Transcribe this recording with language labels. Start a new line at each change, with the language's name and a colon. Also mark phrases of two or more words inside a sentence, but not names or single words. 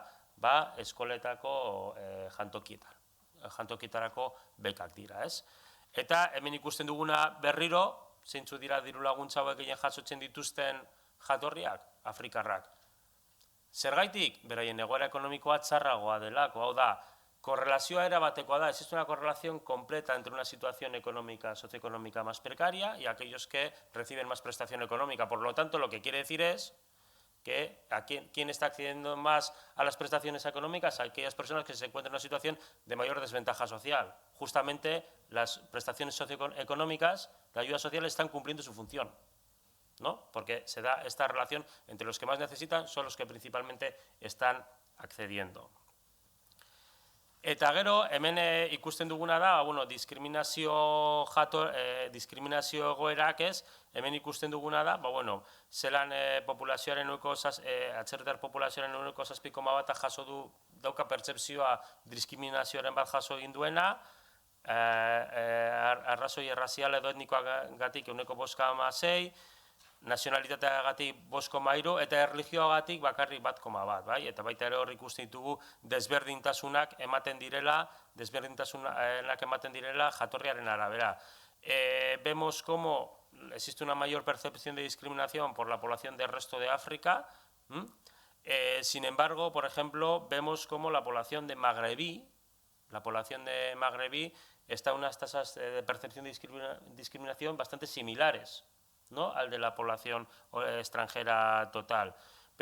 Basque: Ba, eskoletako jantokietarako bekak dira, ez? Eta hemen ikusten duguna berriro, zeintzu dira diru laguntza hauek gehien jasotzen dituzten jatorriak? Afrikarrak. Zergaitik? Beraien egoera ekonomikoa txarragoa delako, hau da, korrelazioa erabatekoa da,
Spanish: existe una correlación completa entre una situación económica, socioeconómica más precaria y aquellos que reciben más prestación económica. Por lo tanto, lo que quiere decir es que ¿quién está accediendo más a las prestaciones económicas? Aquellas personas que se encuentran en una situación de mayor desventaja social. Justamente las prestaciones socioeconómicas, la ayuda social, están cumpliendo su función, ¿no? Porque se da esta relación entre los que más necesitan, son los que principalmente están accediendo.
Basque: Eta gero, hemen ikusten duguna da, bueno, diskriminazio egoerak, ez, hemen ikusten duguna da, bueno, zelan populazioaren atzerritar populazioaren 7,1 jaso dauka pertsepzioa diskriminazioaren bat jaso egin duena, arrazoi errazial edo etnikoagatik 5,6%, nazionalitateagatik 5,3% eta erlijioagatik bakarrik 1,1%, bai? Eta baita ere hor ikusten ditugu desberdintasunak ematen direla jatorriaren arabera.
Spanish: Vemos cómo existe una mayor percepción de discriminación por la población del resto de África. Sin embargo, por ejemplo, vemos cómo la población de magrebí está en unas tasas de percepción de discriminación bastante similares, ¿no?, al de la población extranjera total.